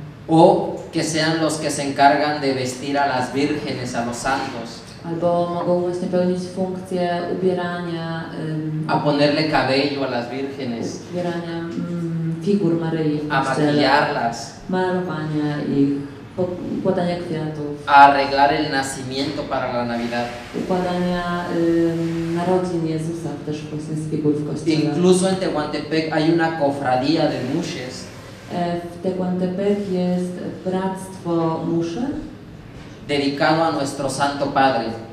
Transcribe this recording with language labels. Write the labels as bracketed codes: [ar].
[es] O que sean los que se encargan de vestir a las vírgenes, a los santos, [pl] Albo mogą właśnie pełnić funkcję ubierania, [es] a ponerle cabello a las vírgenes, [pl] ubierania figur Maryi w a kościele, [es] maquillarlas, [pl] malowania ich, układania kwiatów, [es] a arreglar el nacimiento para la Navidad. [pl] układania narodzin Jezusa też właśnie z figur w kościele. [es] Incluso en Tehuantepec hay una cofradía de mushes [pl] W Tehuantepec jest bractwo muszy, [es] dedicado a nuestro Santo Padre.